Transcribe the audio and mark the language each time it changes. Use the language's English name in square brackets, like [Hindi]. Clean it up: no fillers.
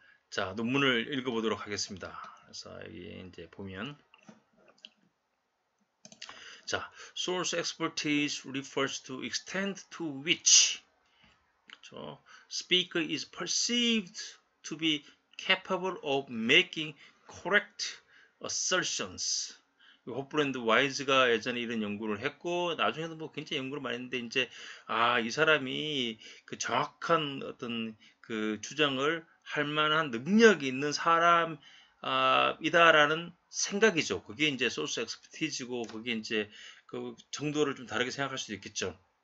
[Korean] 자, 논문을 읽어보도록 하겠습니다. 그래서 여기 이제 보면 자, [English] source expertise refers to extent to which speaker is perceived to be capable of making correct assertions. [Korean] 호플랜드 와이즈가 예전에 이런 연구를 했고 나중에도 뭐 굉장히 연구를 많이 했는데 이제 이 사람이 정확한 어떤 주장을 할 만한 능력이 있는 사람 이다라는 생각이죠. 그게 이제 소스 엑스퍼티즈고 그게 이제 정도를 좀 다르게 생각할 수도 있겠죠.